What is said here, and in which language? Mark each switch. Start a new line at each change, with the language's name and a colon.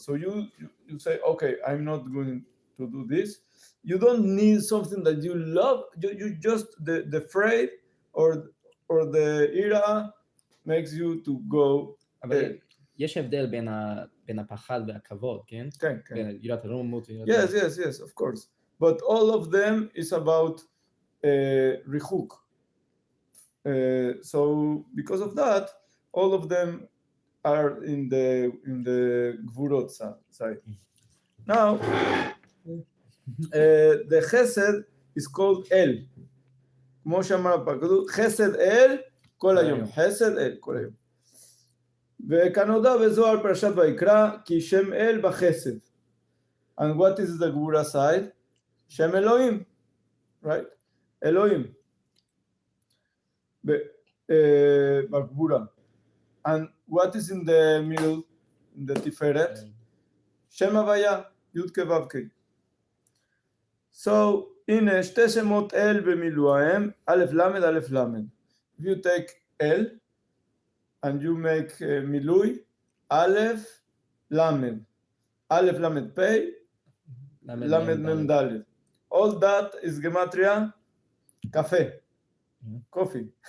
English: So you say, okay, I'm not going to do this. You don't need something that you love. You just the afraid or the ira makes you to go.
Hebrew: אבל יש הבדל בין הפחד והכבוד, כן? כן, כן. בין יראת הרוממות.
English: Yes, of course. But all of them is about ריחוק. So because of that, all of them are in the Gvurot side. Now, the Chesed is called El.
Hebrew: כמו שאמר הפרקדות, חסד אל כל היום. חסד אל כל היום. וכנודע בזוהר פרשת ויקרא, כי שם אל בחסד.
English: And what is the Gvura side? שם אלוהים. Right? אלוהים.
Hebrew: בגבורה.
English: And what is in the middle, in the Tiferet?
Hebrew: Shem Havaya, Yud Ke Vav Ke.
English: So,
Hebrew: הנה שתי שמות אל במילואיהם, א' למד, א' למד.
English: If you take El and you make מילוי, א' למד.
Hebrew: א' למד פ', למד מ' ד'.
English: All that is gematria, קפה. Coffee.